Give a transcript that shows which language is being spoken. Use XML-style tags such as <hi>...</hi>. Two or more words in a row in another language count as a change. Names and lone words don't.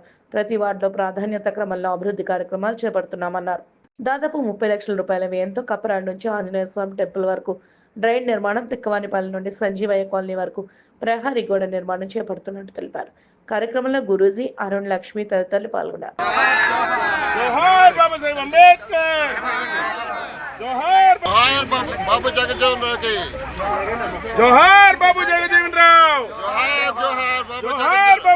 <te>ప్రతి వార్డులో ప్రాధాన్యత క్రమంలో అభివృద్ధి కార్యక్రమాలు చేపడుతున్నామన్నారు. దాదాపు 30 లక్షల రూపాయల వ్యయంతో కప్పరాడు నుంచి ఆంజనేయ స్వామి టెంపుల్ వరకు డ్రైన్ నిర్మాణం, తిక్కవానిపల్లి నుండి సంజీవయ్య కాలనీ వరకు ప్రహరీ గోడ నిర్మాణం చేపడుతున్నట్టు తెలిపారు. కార్యక్రమంలో గురూజీ, అరుణ్, లక్ష్మి తదితరులు పాల్గొన్నారు.</te> <hi>जोहार बाबू जगजीवन राव की जोहार बाबू जगजीवन राव जोहार बाबू</hi>